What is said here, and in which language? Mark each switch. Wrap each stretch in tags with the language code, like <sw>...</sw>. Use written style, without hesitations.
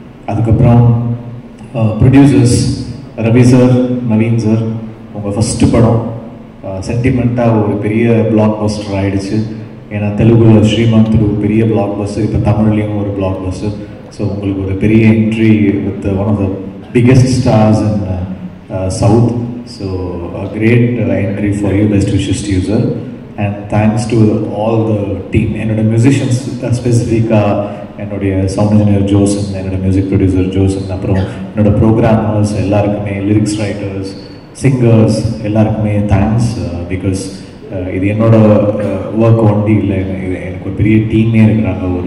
<ta>அதுக்கப்புறம் producers Ravi sir, Naveen sir, உங்கள் first படம் சென்டிமெண்ட்டாக ஒரு பெரிய பிளாக் பஸ்டர் ஆகிடுச்சு. ஏன்னா தெலுங்குல ஸ்ரீமந்த் ஒரு பெரிய பிளாக் பஸ்டர், இப்போ தமிழ்லேயும் ஒரு பிளாக் பஸ்டர்.</ta> <en>so</en> <ta>உங்களுக்கு ஒரு பெரிய</ta> <en>Entry with one of the biggest stars in south. So a great entry for you. Best wishes to you, sir. And thanks to all the team.</en> <ta>என்னோட மியூசிஷியன்ஸ் ஸ்பெசிஃபிக்காக என்னுடைய சவுண்ட் இன்ஜினியர் ஜோசன், என்னோட music producer ஜோசன், அப்புறம் என்னோட programmers எல்லாருக்குமே, lyrics writers, singers எல்லாருக்குமே thanks. Because இது என்னோட ஒர்க் ஒண்டி இல்லை, இது எனக்கு ஒரு பெரிய டீமே இருக்கிறாங்க.</ta>